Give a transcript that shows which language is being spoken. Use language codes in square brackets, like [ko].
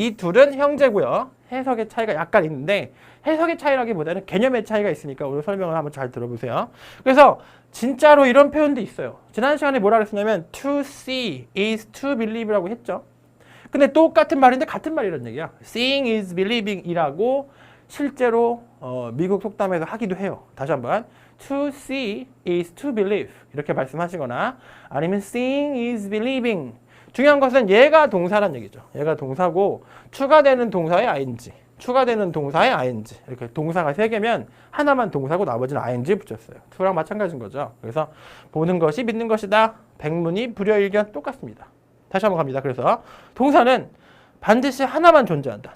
[ko] 이 둘은 형제고요. 해석의 차이가 약간 있는데 해석의 차이라기보다는 개념의 차이가 있으니까 오늘 설명을 한번 잘 들어보세요. 그래서 진짜로 이런 표현도 있어요. 지난 시간에 뭐라 그랬었냐면 [en] to see is to believe [ko] 라고 했죠. 근데 똑같은 말인데 같은 말이라는 얘기야. [en] seeing is believing [ko] 이라고 실제로 미국 속담에서 하기도 해요. 다시 한번 [en] to see is to believe [ko] 이렇게 말씀하시거나 아니면 [en] seeing is believing. [ko] 중요한 것은 얘가 동사란 얘기죠. 얘가 동사고 추가되는 동사의 ing, 추가되는 동사의 ing. 이렇게 동사가 세 개면 하나만 동사고 나머지는 ing 붙였어요. to랑 마찬가지인 거죠. 그래서 보는 것이 믿는 것이다. 백문이 불여일견 똑같습니다. 다시 한번 갑니다. 그래서 동사는 반드시 하나만 존재한다.